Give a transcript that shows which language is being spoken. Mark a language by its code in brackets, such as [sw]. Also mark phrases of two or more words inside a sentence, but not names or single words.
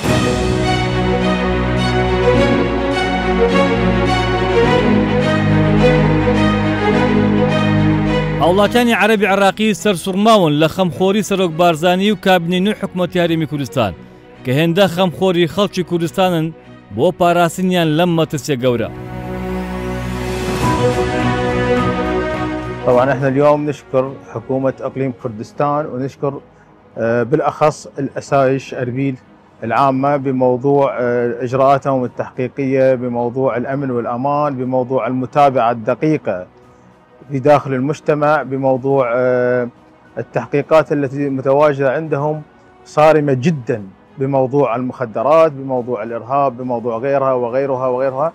[ckb] هاوڵاتیانی عەرەبی عێراقی سەرسوڕماون لە خەمخۆری سەرۆک بارزانی و کابینەی حکوومەتی هەرێمی کوردستان کە هێندە خەمخۆری خەڵکی کوردستانن بۆ پاراستنیان لەم مەترسیە گەورە. [ar] طبعا احنا اليوم نشكر حكومة اقليم كردستان ونشكر بالاخص الاسايش اربيل العامة بموضوع اجراءاتهم التحقيقية، بموضوع الامن والامان، بموضوع المتابعة الدقيقة في داخل المجتمع، بموضوع التحقيقات التي متواجدة عندهم صارمة جدا بموضوع المخدرات، بموضوع الارهاب، بموضوع غيرها وغيرها وغيرها.